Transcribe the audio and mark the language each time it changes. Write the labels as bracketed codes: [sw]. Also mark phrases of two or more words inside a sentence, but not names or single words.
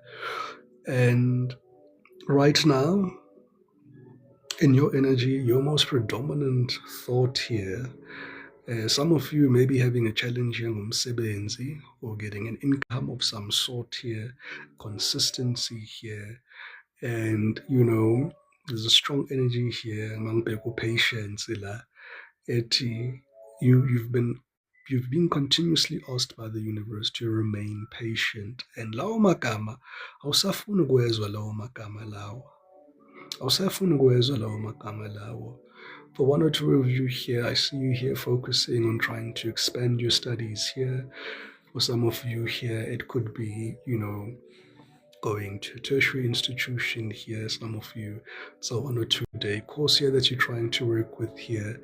[en] And right now, in your energy, your most predominant thought here, some of you may be having a challenge here ngomsebenzi or getting an income of some sort here, consistency here, and you know, there's a strong energy here among people, patience la eti you've been continuously asked by the universe to remain patient, and [zu] lawo magama awusafuni ukwezwa lawo magama lawo, awusafuni ukwezwa lawo magama lawo. [en] For one or two of you here, I see you here focusing on trying to expand your studies here. For some of you here, it could be, you know, going to a tertiary institution here. Some of you, it's a 1 or 2 day course here that you're trying to work with here.